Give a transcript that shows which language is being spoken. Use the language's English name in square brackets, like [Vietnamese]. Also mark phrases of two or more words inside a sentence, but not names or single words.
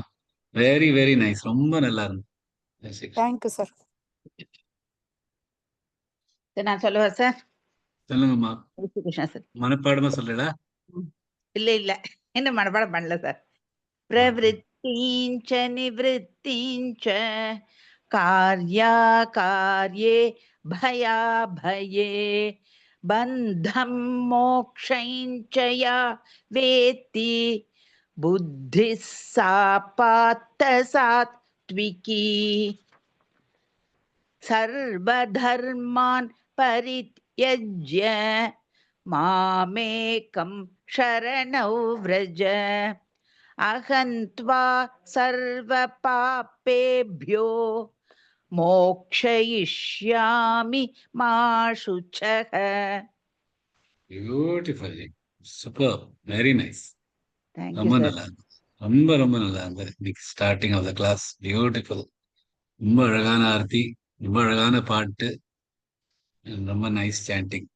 [English] very very nice. [Tamil] ரொம்ப நல்லா இருந்தது. தேங்க்யூ சார். நான் சொல்லுவா சார்? சொல்லுங்கம்மா. கிருஷ்ணா சார். மனப்பாடமா சொல்றா? இல்ல இல்ல, என்ன மனப்பாடம் பண்ணல சார். [Sanskrit] பிரவృత్తించ నివృత్తించ కార్యా కార్యే భయా భయే బంధం మోక్షంచ యా వేత్తి బుద్ధి సా పార్థ సాత్వికీ సర్వధర్మాన్ పరిత్యజ్య మామేకం శరణౌ వ్రజ అహం త్వా సర్వ పాపేభ్యో మోక్షయిష్యామి మా శుచః. [English] Beautiful. Super. Very nice. [Tamil] தேங்க்யூ ரொம்ப சார். நல்லா இருந்தது. ரொம்ப ரொம்ப நல்லா இருந்தது. இன்னைக்கு [English] starting of the class beautiful. [Tamil] ரொம்ப அழகான ஆர்த்தி, ரொம்ப அழகான பாட்டு, ரொம்ப [English] nice chanting.